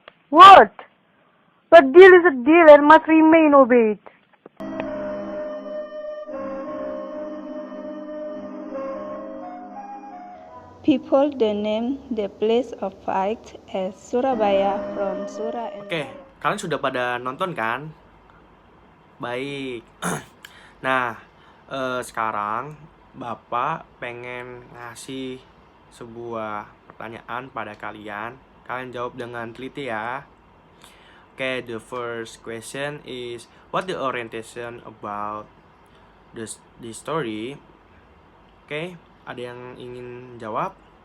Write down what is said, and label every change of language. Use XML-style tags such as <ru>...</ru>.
<en>What? But deal is a deal and must remain obeyed. People then named the place of fight as Surabaya from Sura and</en> <id>Oke, kalian sudah pada nonton kan? Baik. Nah, sekarang Bapak pengen ngasih sebuah pertanyaan pada kalian. Kalian jawab dengan teliti ya.</id> <en>Oke, the first question is what the orientation about the story?</en> <id>Oke, ada yang ingin jawab?</id>